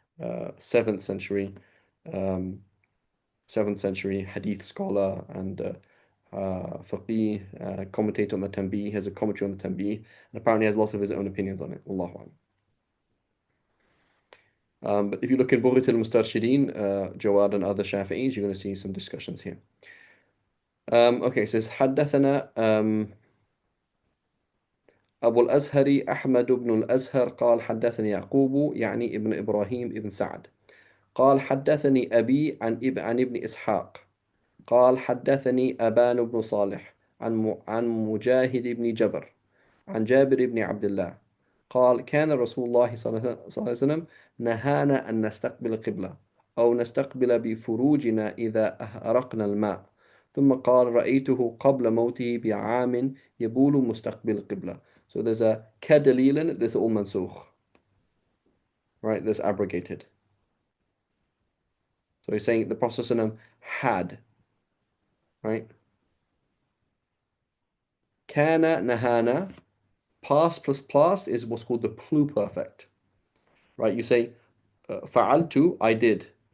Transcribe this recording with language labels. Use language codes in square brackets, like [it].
[en] 7th century, um, 7th century Hadith scholar and faqih, commentator on the Tanbih, has a commentary on the Tanbih, and apparently has lots of his own opinions on it. Allahu A'lam. But if you look in Bughat al-Mustarshideen, Jawad and other Shafi'is, you're going to see some discussions here. [ar] Okay, it says حدثنا أبو الأزهر أحمد بن الأزهر قال حدثني يعقوب يعني ابن إبراهيم ابن سعد قال حدثني أبي عن ابن إسحاق قال حدثني أبان بن صالح عن مجاهد بن جبر عن جابر بن عبد الله قال كان رسول الله صلى الله عليه وسلم نهانا أن نستقبل القبلة أو نستقبل بفروجنا إذا أهرقنا الماء ثم قال رأيته قبل موته بعام يبول مستقبل القبلة. [en] So there's a كدليل, there's all mansukh, right? There's abrogated. So he's saying the Prophet ﷺ had, right? Kana nahana, past plus past is what's called the pluperfect, right? You say fa'altu, I did.